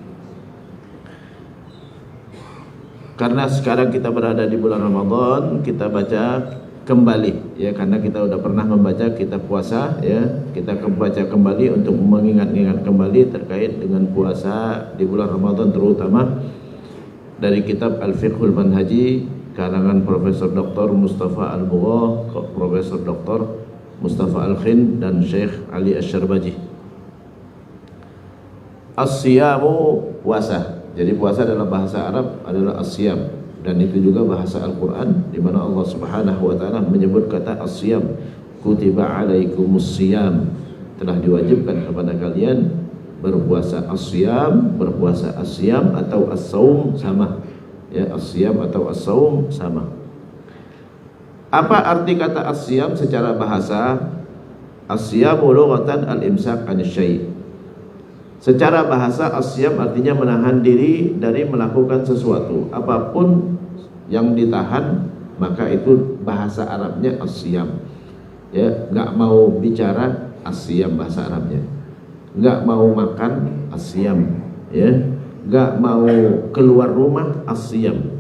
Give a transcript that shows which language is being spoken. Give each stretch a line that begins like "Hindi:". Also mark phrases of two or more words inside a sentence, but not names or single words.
Indonesian: Karena sekarang kita berada di bulan Ramadan, kita baca kembali ya, karena kita sudah pernah membaca kitab puasa ya, kita membaca kembali untuk mengingat-ingat kembali terkait dengan puasa di bulan Ramadan, terutama dari kitab Al-Fiqhul Manhaji karangan Profesor Dr. Mustafa Al-Bugha, Profesor Dr. Mustafa Al-Khin dan Syekh Ali Asy-Syarbaji. As-siyamu puasa. Jadi puasa dalam bahasa Arab adalah as-siyam, dan itu juga bahasa Al-Quran di mana Allah
Arabic: سبحانه وتعالى
Indonesian: menyebut kata as-siyam.
Arabic: كتب عليكم الصيام,
Indonesian: telah diwajibkan kepada kalian berpuasa. As-siyam, berpuasa as-siyam atau as-saum sama ya, as-siyam atau as-saum sama. Apa arti kata as-siyam secara bahasa?
Arabic: الصيام لغة الإمساك عن الشيء'.
Indonesian: Secara bahasa as-siyam artinya menahan diri dari melakukan sesuatu. Apapun yang ditahan maka itu bahasa Arabnya as-siyam. Ya, enggak mau bicara as-siyam bahasa Arabnya. Enggak mau makan as-siyam ya, enggak mau keluar rumah as-siyam.